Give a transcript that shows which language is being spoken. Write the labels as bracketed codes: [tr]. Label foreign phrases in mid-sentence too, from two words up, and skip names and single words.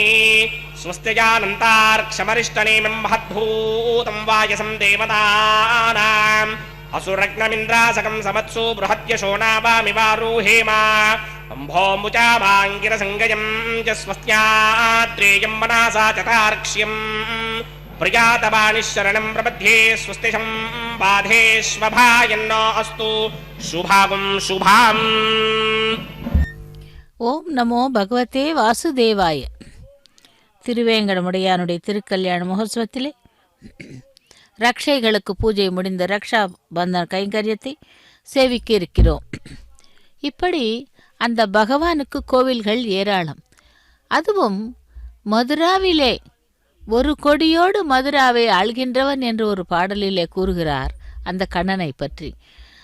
[sa] स्वस्ति जानन्तार्क्षमरिष्टनेमिं महद्भूतं वायसं देवतानाम् असुरग्नमिन्द्रासकं समत्सु बृहत्यशो नावामिवारुहेमा अम्भोमुचामाङ्गिरसङ्गयं च स्वस्त्याद्रेयं मनसा चतार्क्ष्यं प्रियातवानिशरणं प्रपद्ये स्वस्तिशं बाधेष्वभायन्नो अस्तु शुभागं शुभाम्. ॐ नमो भगवते वासुदेवाय. [ta] திருவேங்கடமுடையானுடைய திருக்கல்யாண மகோத்சவத்திலே ரக்ஷைகளுக்கு பூஜை முடிந்த ரக்ஷா பந்தன கைங்கரியத்தை சேவிக்க இருக்கிறோம். இப்படி அந்த பகவானுக்கு கோவில்கள் ஏராளம். அதுவும் மதுராவிலே ஒரு கொடியோடு மதுராவை ஆள்கின்றவன் என்று ஒரு பாடலிலே கூறுகிறார் அந்த கண்ணனை பற்றி.